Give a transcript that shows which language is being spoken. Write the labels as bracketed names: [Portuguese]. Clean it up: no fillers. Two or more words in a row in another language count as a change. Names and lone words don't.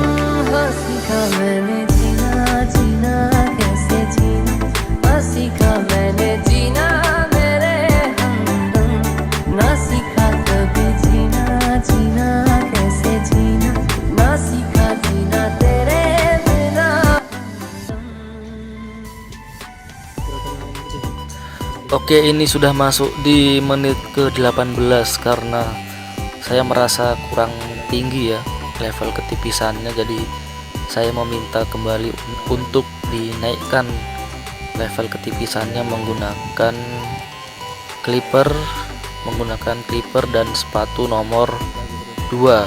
[Hindi] हाँ सीखा मैंने जीना जीना कैसे जीना, हाँ सीखा मैंने जीना मेरे हमदम। ना सीखा कभी जीना जीना कैसे जीना, ना सीखा जीना तेरे बिना हमदम। [Indonesian] Oke, ini sudah masuk di menit ke-18 karena saya merasa kurang tinggi ya level ketipisannya, jadi saya meminta kembali untuk dinaikkan level ketipisannya menggunakan clipper dan sepatu nomor 2.